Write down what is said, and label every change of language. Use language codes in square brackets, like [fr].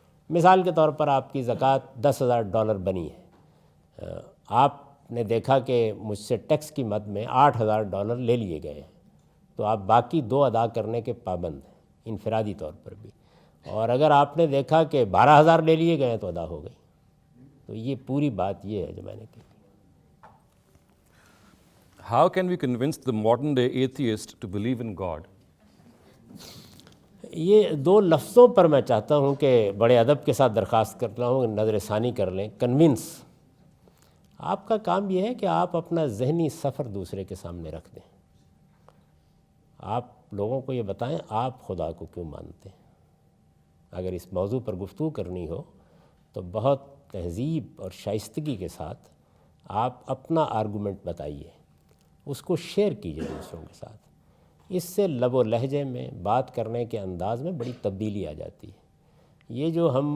[ur] مثال کے طور پر آپ کی زکوٰۃ $10,000 بنی ہے، آپ نے دیکھا کہ مجھ سے ٹیکس کی مد میں $8,000 لے لیے گئے ہیں، تو آپ باقی 2 ادا کرنے کے پابند ہیں انفرادی طور پر بھی، اور اگر آپ نے دیکھا کہ 12,000 لے لیے گئے ہیں تو ادا ہو گئی۔ تو یہ پوری بات یہ ہے جو میں نے کہی۔ [en] How can we convince the modern day atheist to believe in God? [ur] یہ 2 لفظوں پر میں چاہتا ہوں کہ بڑے ادب کے ساتھ درخواست کرتا ہوں کہ نظر ثانی کر لیں۔ کنونس، آپ کا کام یہ ہے کہ آپ اپنا ذہنی سفر دوسرے کے سامنے رکھ دیں، آپ لوگوں کو یہ بتائیں آپ خدا کو کیوں مانتے ہیں۔ اگر اس موضوع پر گفتگو کرنی ہو تو بہت تہذیب اور شائستگی کے ساتھ آپ اپنا آرگومنٹ بتائیے، اس کو شیئر کیجیے دوسروں کے ساتھ۔ اس سے لب و لہجے میں، بات کرنے کے انداز میں بڑی تبدیلی آ جاتی ہے۔ یہ جو